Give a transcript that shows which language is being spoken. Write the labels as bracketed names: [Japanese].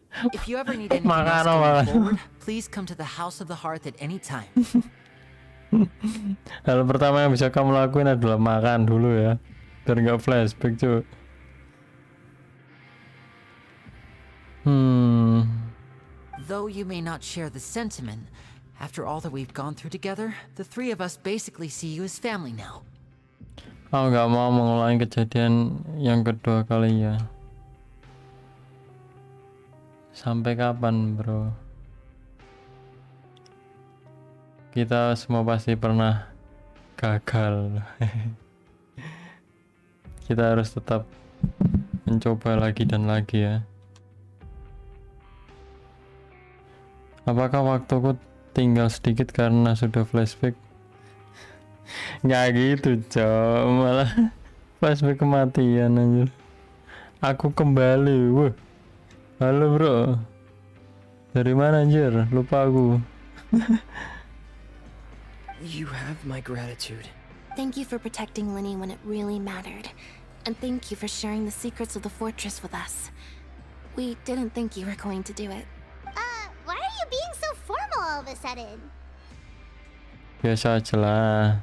[English] If you ever need anything else going forward, please come to the House of the Hearth at any time. [Indonesian] Hal pertama yang bisa kamu lakuin adalah makan dulu ya, biar nggak flashback cuy. [English] Though you may not share the sentiment, after all that we've gone through together, the three of us basically see you as family now. [Indonesian] Aku nggak mau mengulangi kejadian yang kedua kali ya. Sampai kapan bro? Kita semua pasti pernah gagal. Kita harus tetap mencoba lagi dan lagi ya. Apakah waktuku tinggal sedikit karena sudah flashback? Nggak gitu cok, malah flashback kematian anjir. Aku kembali. Wah, halo bro, dari mana anjir, lupa aku. [English] You have my gratitude. Thank you for protecting Lenny when it really mattered. And thank you for sharing the secrets of the fortress with us. We didn't think you were going to do it. Why are you being so formal all of a sudden? [Indonesian] Biasa aja lah.